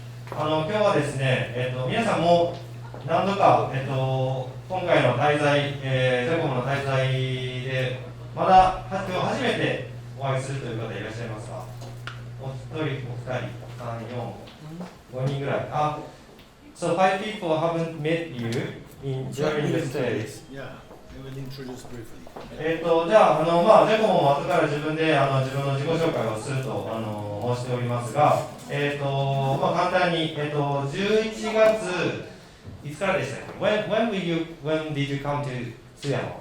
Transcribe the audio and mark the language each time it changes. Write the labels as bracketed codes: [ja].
[ja] 今日はですね、皆さんも何度か、今回の滞在、ジャコモの滞在で、まだ今日初めてお会いするという方いらっしゃいますか？お一人、お二人、3、4、5人ぐらい。 [en] So 5 people haven't met you during the stay. Yeah, I will introduce briefly. [ja] じゃあ、ジャコモも後から自分で自分の自己紹介をすると申しておりますが、簡単に、11月いつからでしたっけ？ [en] When did you come to 津山？